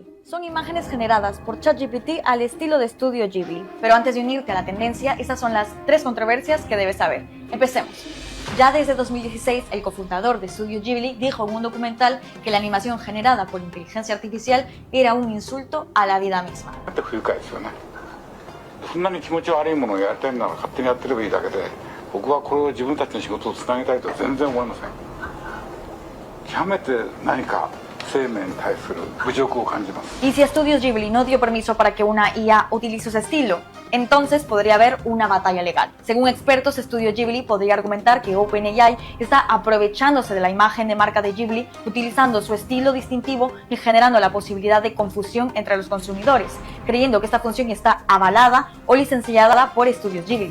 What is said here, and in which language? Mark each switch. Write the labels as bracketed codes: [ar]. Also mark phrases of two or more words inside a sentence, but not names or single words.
[es] Son imágenes generadas por ChatGPT al estilo de Studio Ghibli. Pero antes de unirte a la tendencia, estas son las 3 controversias que debes saber. Empecemos. Ya desde 2016, el cofundador de Estudio Ghibli dijo en un documental que la animación generada por inteligencia artificial era un insulto a la vida misma. [ja] そんなに気持ち悪いものをやりたいなら勝手にやってればいいだけで、僕はこれを自分たちの仕事をつなげたいとは全然思いません。極めて何か生命に対する侮辱を感じます。 [es] Y si Estudios Ghibli no dio permiso para que una IA utilice ese estilo, entonces podría haber una batalla legal. Según expertos, Estudio Ghibli podría argumentar que OpenAI está aprovechándose de la imagen de marca de Ghibli, utilizando su estilo distintivo y generando la posibilidad de confusión entre los consumidores, creyendo que esta función está avalada o licenciada por Estudios Ghibli.